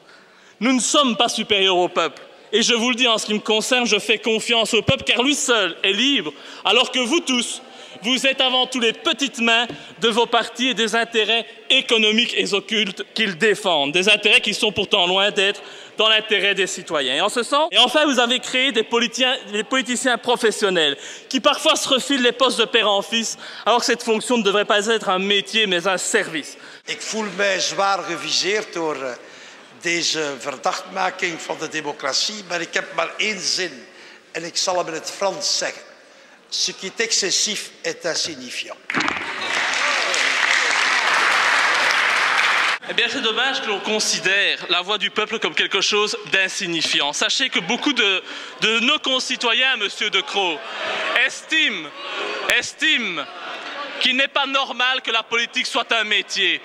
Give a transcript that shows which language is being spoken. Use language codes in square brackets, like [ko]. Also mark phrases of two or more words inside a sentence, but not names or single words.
[fr] Nous ne sommes pas supérieurs au peuple, et je vous le dis en ce qui me concerne, je fais confiance au peuple car lui seul est libre, alors que vous tous, vous êtes avant tout les petites mains de vos partis et des intérêts économiques et occultes qu'ils défendent, des intérêts qui sont pourtant loin d'être dans l'intérêt des citoyens. Et en ce sens, et enfin, vous avez créé des politiciens professionnels qui parfois se refilent les postes de père en fils, alors que cette fonction ne devrait pas être un métier, mais un service. [nl] Ik voel mij zwaar geviseerd door deze verdachtmaking van de democratie, maar ik heb maar één zin en ik zal hem in het Frans zeggen. [fr] Ce qui est excessif est insignifiant. Eh bien, c'est dommage que l'on considère la voix du peuple comme quelque chose d'insignifiant. Sachez que beaucoup de nos concitoyens, monsieur De Croo, estiment qu'il n'est pas normal que la politique soit un métier.